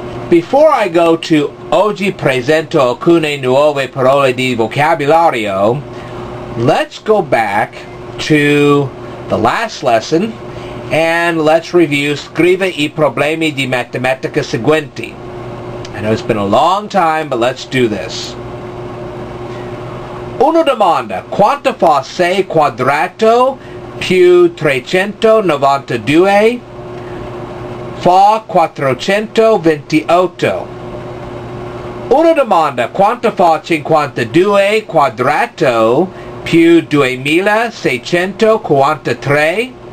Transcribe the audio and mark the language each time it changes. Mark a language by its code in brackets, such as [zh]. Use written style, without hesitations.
[en] Before I go to [it] oggi presento alcune nuove parole di vocabolario, [en] let's go back to the last lesson and let's review [it] Scrive I problemi di matematica seguenti. [en] I know it's been a long time, but let's do this. [it] Una domanda: quanto fa 6 quadrato più 392? Fa 428. Una domanda: quanto fa 52 quadrato più 2643?